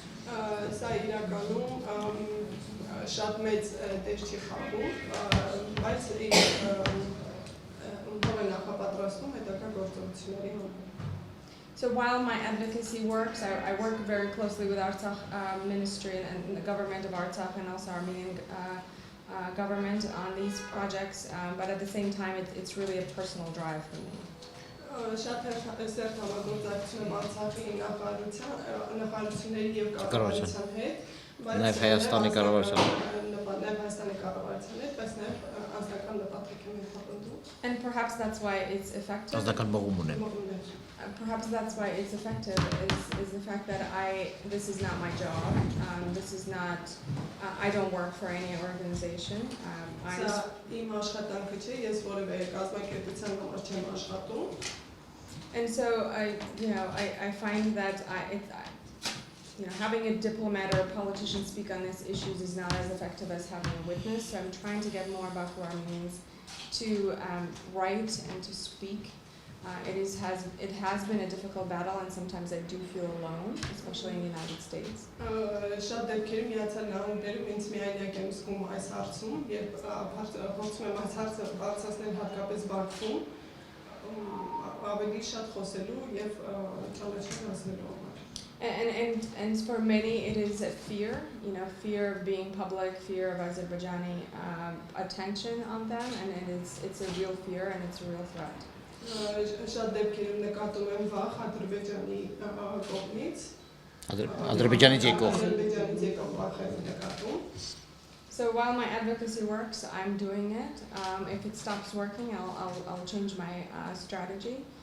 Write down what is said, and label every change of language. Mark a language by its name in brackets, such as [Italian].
[Armenian] Սա իրականում շատ մեծ դեր չի խաղում, բայց ընդհանուր նախապատրաստում հետագա գործողությունների համար. [English] So while my advocacy works, I work very closely with Artsakh ministry and the government of Artsakh and also Armenian government on these projects, but at the same time it's really a personal drive for me. [Armenian] Շատ սերտ համագործակցություն եմ Արցախի նախարարությունների եւ կառավարության հետ, Նաև Հայաստանի կառավարության հետ, բայց նաև անձնական նպատակ եմ հետապնդում. [English] And perhaps that's why it's effective. [Armenian] Ազնական մողում ունեն. [English] Perhaps that's why it's effective is the fact that this is not my job. This is not. I don't work for any organization. [Armenian] Սա իմ աշխատանքը չէ, ես որևէ կազմակերպության համար չեմ աշխատում. [English] And so I find that having a diplomat or a politician speak on these issues is not as effective as having a witness. So I'm trying to get more Baku Armenians to write and to speak. It has been a difficult battle, and sometimes I do feel alone, especially in the United States. [Armenian] Շատ դեպքերում Միացյալ Նահանգներում ինձ միայնակ եմ զգում այս հարցում, երբ փորձում եմ այս հարցը բարձրացնել հատկապես Բաքվում, ավելի շատ խոսելու եւ ճանաչել հասնելու համար. [English] And for many it is a fear, fear of being public, fear of Azerbaijani attention on them, and it's a real fear and it's a real threat. [Armenian] Շատ դեպքերում նկատում եմ վախ Ադրբեջանի կողմից. Ադրբեջանից եկող վախ եմ նկատում. [English] So while my advocacy works, I'm doing it. If it stops working, I'll change my strategy.